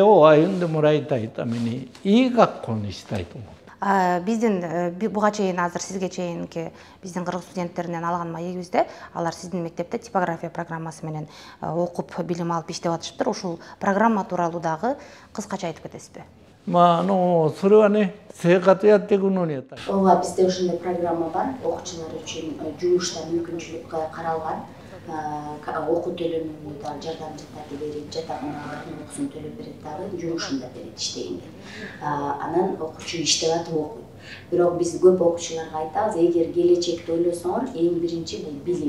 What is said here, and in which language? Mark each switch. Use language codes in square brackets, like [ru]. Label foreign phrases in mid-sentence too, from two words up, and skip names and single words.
[ky] Биздин буга чейин азыр сизге чейинки биздин кыргыз студенттеринен алган маегибизде алар сиздин мектепте типография программасы менен окуп билим алып иштеп атышыптыр. Ушул программа тууралуу дагы кыскача айтып кетесизби? [ja] それはね、生活やっていくのに。 [ky] Ооба, бизде ошондой программа бар. Окуучулар үчүн жумушта мүмкүнчүлүк каралган. Окуу төлөмүнө да жардамчыларды берип, жатаканалардын окуусун төлөп берет дагы, жумушун да берет иштегенде. Анан окуучу иштеп атып окуйт. Бирок биз көп окуучуларга айтабыз, эгер келечекти ойлосоңор, эң биринчи бул билим.